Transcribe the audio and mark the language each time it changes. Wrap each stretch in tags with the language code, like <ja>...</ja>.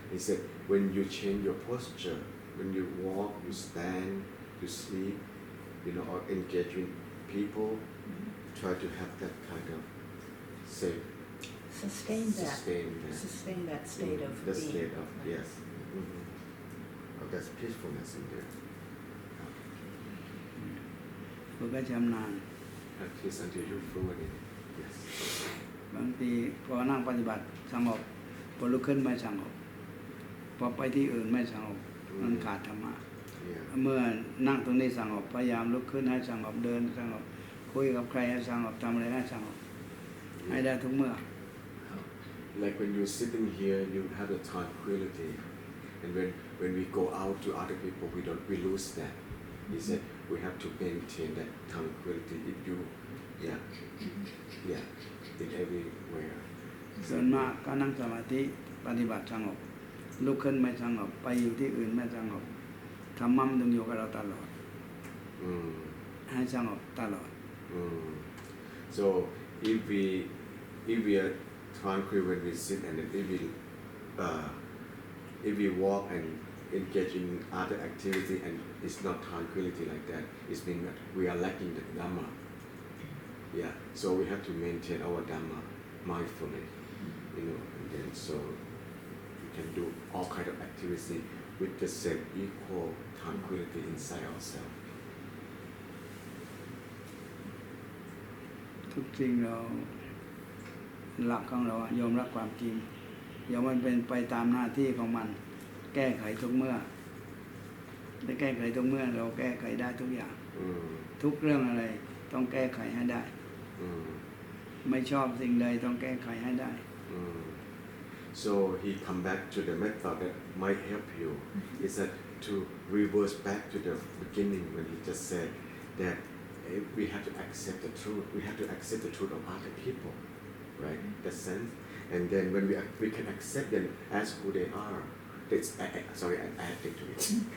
<en>He said, when you change your posture, when you walk, you stand, you sleep, or engage with people, try to have that kind of safe. Sustain that state of the being. State of, yes. Oh, that's peacefulness in there.</en> <th>ฝึกให้ชำนาญ</th> <en>Practice until you fluent in it. Yes.</en> <th>บางทีพอนั่งปฏิบัติสงบพอลุกขึ้นไม่สงบพอไปที่อื่นไม่สงบมันขาดธรรมะ เมื่อนั่งตรงนี้สงบพยายามลุกขึ้นให้สงบเดินสงบคุยกับใครให้สงบทำอะไรให้สงบให้ได้ทุกเมื่อ</th> <en>Like when you're sitting here, you have the tranquility, and when we go out to other people, we lose that. He said we have to maintain that tranquility. If you, in everywhere.</en> <th>ส่วนมากก็นั่งสมาธิปฏิบัติสงบลุกขึ้นไม่สงบไปอยู่ที่อื่นไม่สงบธรรมะมันต้องอยู่กับเราตลอดให้สงบตลอด</th> <en>So if we are tranquil when we sit, and then if we if we walk and engage in other activity and it's not tranquility like that, it means that we are lacking the Dhamma. Yeah, so we have to maintain our Dhamma mindfully, and then so we can do all kind of activity with the same equal tranquility inside ourselves.</en> <th>ทุกสิ่งเราหลักของเรายอมรับความจริงอย่ามันเป็นไปตามหน้าที่ของมันแก้ไขทุกเมื่อได้แก้ไขทุกเมื่อเราแก้ไขได้ทุกอย่างทุกเรื่องอะไรต้องแก้ไขให้ได้ไม่ชอบสิ่งใดต้องแก้ไขให้ได้</th> <en>So he come back to the method that might help you is that to reverse back to the beginning when he just said that we have to accept the truth. We have to accept the truth of other people, right? That sense. And then when we can accept them as who they are. That's sorry, I'm adding to it.</en>